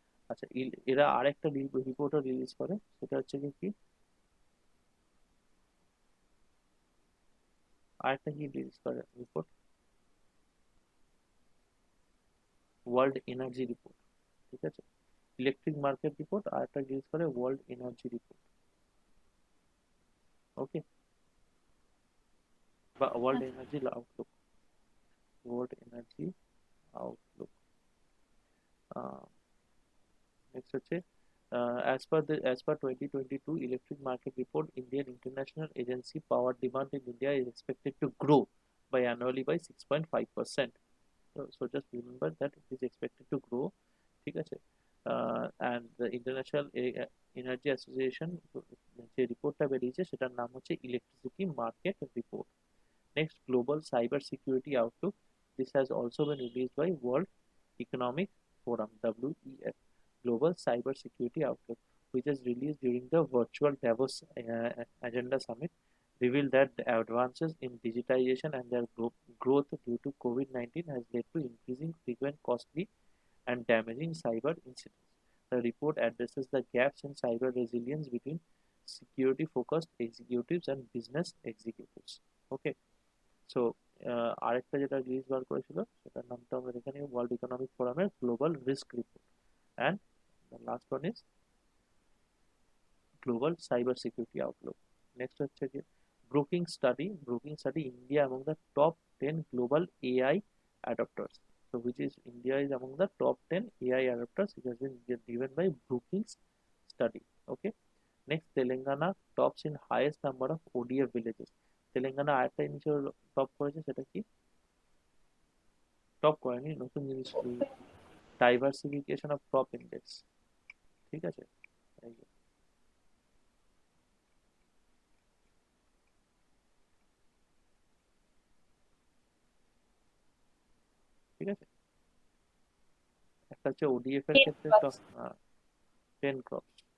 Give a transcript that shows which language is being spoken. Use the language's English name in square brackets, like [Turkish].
[Bangla] আচ্ছা, এরা আরেকটা রিপোর্টও রিলিজ করে, সেটা হচ্ছে কি, আরেকটা কি রিলিজ করে রিপোর্ট, ওয়ার্ল্ড এনার্জি রিপোর্ট। ঠিক আছে, ইলেকট্রিক মার্কেট রিপোর্ট, আর একটা রিলিজ করে ওয়ার্ল্ড এনার্জি রিপোর্ট। [English] okay, বা world [Bangla] আচ্ছা। [English] Energy outlook, world energy outlook. Next [Bangla] হচ্ছে [English] as per 2022 electric market report, Indian International Agency power demand in India is expected to grow by annually by 6.5%. So just remember that it is expected to grow. [Bangla] ঠিক আছে। [English] and the International Energy Association [Bangla] যে রিপোর্টটা বেরিয়েছে সেটার নাম হচ্ছে electricity market report. [English] Next, Global Cyber Security Outlook. This has also been released by World Economic Forum (WEF). Global Cyber Security Outlook, which is released during the virtual Davos Agenda Summit, revealed that the advances in digitization and their growth due to COVID-19 has led to increasing frequent, costly, and damaging cyber incidents. The report addresses the gaps in cyber resilience between security-focused executives and business executives. Okay. [Bangla] So আরেকটা যেটা release বার করেছিল সেটার নামটা আমরা দেখে নিই, world economic ফোরামের global risk report. [English] And the last one is global cyber security outlook. Next [Bangla] হচ্ছে কি, [English] Brooking study India among the top 10 global AI adopters. So which is India is among the top 10 AI adopters. It has been given by Brookings study. Okay. Next, Telangana tops in highest number of ODF villages. [Bangla] Telangana আরেকটা জিনিস top করেছে, সেটা কি? Top করেনি, নতুন জিনিস, diversification of crop index. ঠিক আছে, এই যে, ঠিক আছে, একটা হচ্ছে ওডিএফ এর ক্ষেত্রে টপ 10 ক্রপস।